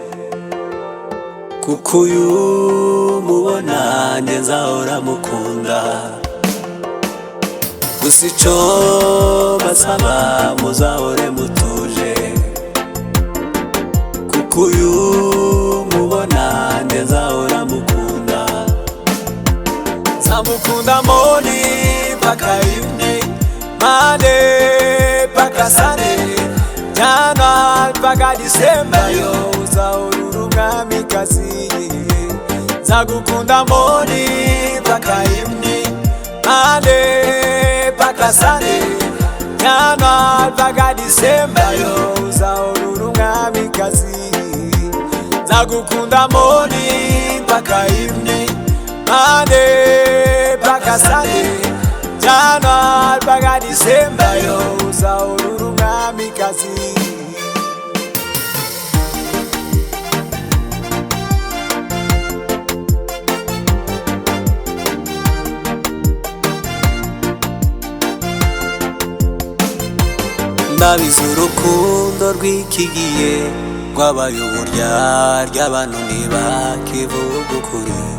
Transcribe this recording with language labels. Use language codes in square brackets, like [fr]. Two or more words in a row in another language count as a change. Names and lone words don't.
[rn] Kuko uyu mubona nge nzahora mukunda Gusa ico basaba muzahore mutuje Kuko uyu mubona nge nzahora mukunda Nzamukunda moni paka [en] evening Monday [rn] paka Sunday January paka December yo uzahora umwamikazi Nzagukunda moni paka [en] evening Monday [rn] paka [en] Sunday January [rn] paka December yo uzahora umwamikazi Nzagukunda moni paka evening Monday paka Sunday January paka December yo uzahora umwamikazi Ndabizi urukundo rw'ikigiye rwabaye uburyarya abantu ntibakivuga ukuri